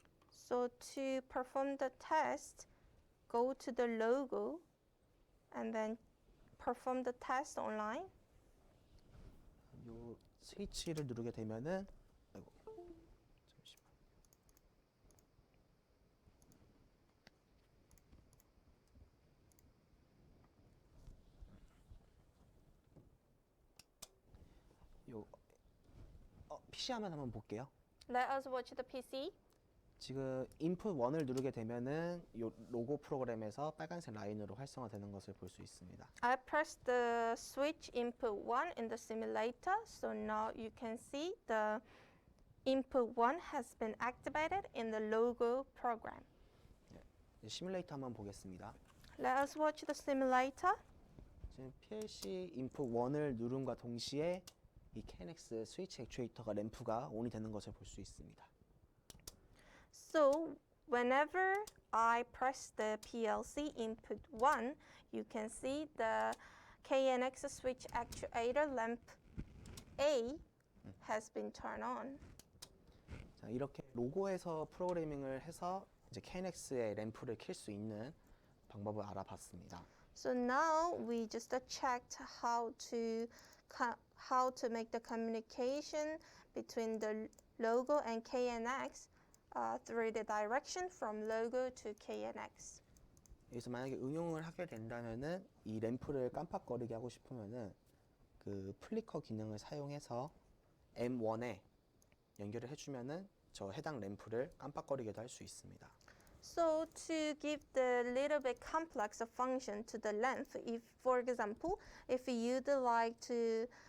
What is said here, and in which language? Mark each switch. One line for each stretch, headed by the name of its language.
English: So to perform the test, go to the logo and then perform the test online.
Korean: 요 스위치를 누르게 되면은 아이고, 잠시만. 요 PC 화면 한번 볼게요.
English: Let us watch the PC.
Korean: 지금 인풋 1을 누르게 되면은 요 로고 프로그램에서 빨간색 라인으로 활성화되는 것을 볼 수 있습니다.
English: I pressed the switch input 1 in the simulator, so now you can see the input 1 has been activated in the logo program.
Korean: 이제 시뮬레이터 한번 보겠습니다.
English: Let us watch the simulator.
Korean: 지금 PLC 인풋 1을 누름과 동시에 이 KNX 스위치 액추에이터가 램프가 온이 되는 것을 볼 수 있습니다.
English: So whenever I press the PLC input 1, you can see the KNX switch actuator lamp A has been turned on.
Korean: 자, 이렇게 로고에서 프로그래밍을 해서 이제 KNX의 램프를 켤 수 있는 방법을 알아봤습니다.
English: So now we just checked how to make the communication between the logo and KNX through the direction from logo to KNX.
Korean: 여기서 만약에 응용을 하게 된다면은 이 램프를 깜빡거리게 하고 싶으면은 그 플리커 기능을 사용해서 M1에 연결을 해주면은 저 해당 램프를 깜빡거리게도 할 수 있습니다.
English: So to give the little bit complex function to the lamp, if for example, if you'd like to